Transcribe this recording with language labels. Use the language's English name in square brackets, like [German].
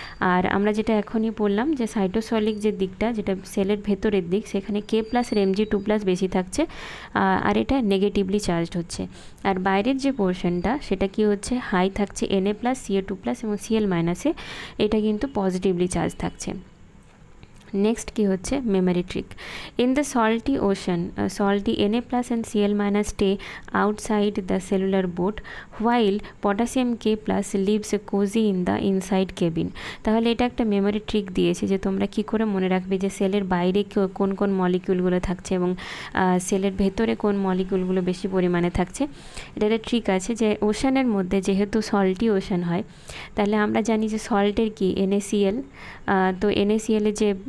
[Bangla] আর আমরা যেটা এখনই বললাম যে সাইটোসোলিক যে দিকটা, যেটা সেলের ভেতরের দিক, সেখানে K+ আর Mg2+ বেশি থাকছে, আর এটা নেগেটিভলি চার্জড হচ্ছে। আর বাইরের যে পোর্শনটা, সেটা কি হচ্ছে, হাই থাকছে Na+, Ca2+ এবং Cl- এটা কিন্তু পজিটিভলি চার্জ থাকছে। নেক্সট কি হচ্ছে memory trick. [English] In the salty ocean, salty Na+ and Cl- stay outside the cellular boat while potassium K+ lives cozy in the inside cabin। [Bangla] তাহলে এটা একটা মেমোরি ট্রিক দিয়েছে যে তোমরা কি করে মনে রাখবে যে সেলের বাইরে কোন কোন মলিকিউলগুলো থাকছে এবং সেলের ভেতরে কোন মলিকিউলগুলো বেশি পরিমাণে থাকছে। এটা একটা ট্রিক আছে যে ওশানের মধ্যে, যেহেতু সল্টি ওশান হয়, তাহলে আমরা জানি যে সল্টের কি NaCl, তো NaCl এর যে